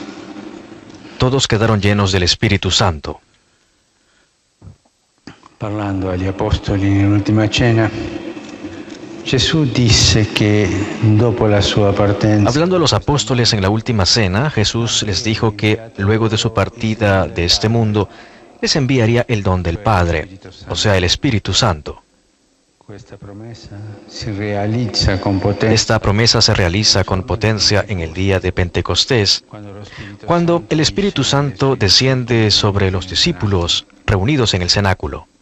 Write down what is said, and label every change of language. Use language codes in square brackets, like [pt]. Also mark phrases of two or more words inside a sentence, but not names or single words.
[es] Todos quedaron llenos del Espíritu Santo. [it] Parlando agli apostoli nell'ultima cena, Gesù disse che dopo la sua partenza. [es] Hablando a los apóstoles en la última cena, Jesús les dijo que luego de su partida de este mundo, les enviaría el don del Padre, o sea, el Espíritu Santo. Esta promesa se realiza con potencia en el día de Pentecostés, cuando el Espíritu Santo desciende sobre los discípulos reunidos en el cenáculo.